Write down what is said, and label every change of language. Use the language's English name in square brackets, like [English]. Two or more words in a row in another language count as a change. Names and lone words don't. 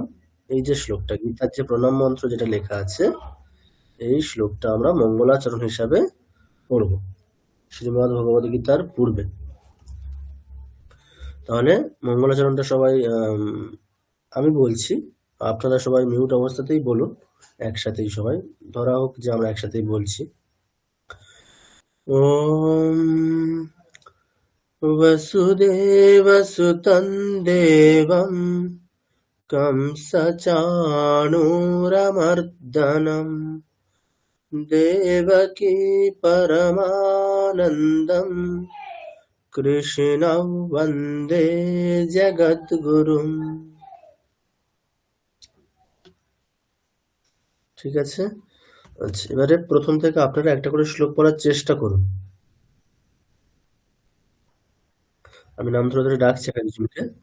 [Bangla] এই যে শ্লোকটা, গীতার যে প্রণাম মন্ত্র যেটা লেখা আছে, এই শ্লোকটা আমরা মঙ্গলাচরণ হিসাবে পড়ব শ্রীমদ্ ভগবদ গীতার পূর্বে। তাহলে মঙ্গলাচরণটা সবাই আমি বলছি, আপনারা সবাই মিউট অবস্থাতেই বলুন, একসাথেই সবাই, ধরা হোক যে আমরা একসাথেই বলছি। [Sanskrit] ওম वसुदेवसुतं देवं कंसचाणूरमर्दनं देवकी परमानन्दं कृष्णं वन्दे जगद्गुरुम्। [Bangla] ঠিক আছে। আচ্ছা, এবারে প্রথম থেকে আপনারা একটা করে শ্লোক পড়ার চেষ্টা করুন। আমি নাম ধরে ধরে ডাকছি একজনকে।